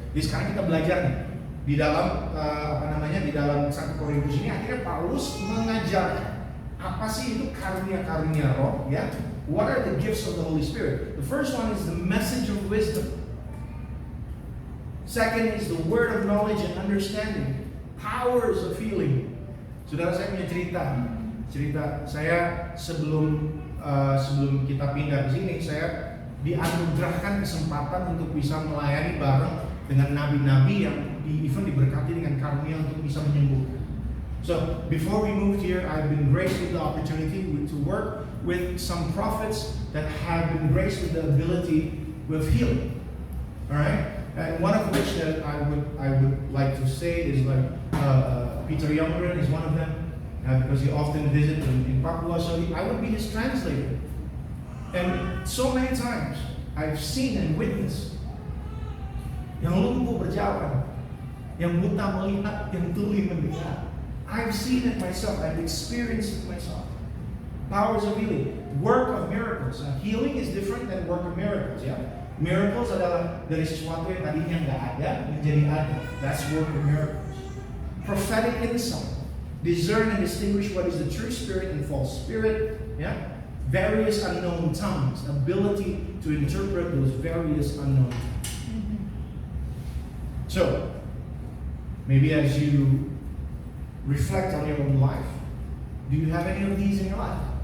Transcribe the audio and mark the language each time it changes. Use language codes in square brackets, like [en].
[id] Jadi sekarang kita belajar nih, di dalam di dalam 1 Korintus ini akhirnya Paulus mengajarkan apa sih itu karunia-karunia roh, ya? [en] What are the gifts of the Holy Spirit? The first one is the message of wisdom. Second is the word of knowledge and understanding. Powers of healing. [id] Saudara, saya punya cerita saya sebelum kita pindah ke sini, saya dianugerahkan kesempatan untuk bisa melayani bareng dengan nabi-nabi yang even diberkati dengan karunia untuk bisa menyembuhkan. [en] So before we moved here, I've been graced with the opportunity to work with some prophets that have been graced with the ability with healing. All right, and one of which that I would like to say is like Peter Youngren is one of them, because he often visits in Papua. So I would be his translator. And so many times I've seen and witnessed [id] yang lumpuh berjalan, yang buta melihat, yang tuli mendengar. [en] I've seen it myself. I've experienced it myself. Powers of healing, work of miracles. Healing is different than work of miracles. [id] Ya, miracles adalah dari sesuatu yang tadinya nggak ada menjadi ada. [en] That's work of miracles. Prophetic insight, discern and distinguish what is the true spirit and false spirit. Yeah. Various unknown tongues, ability to interpret those various unknown tongues. So, maybe as you reflect on your own life, do you have any of these in your life?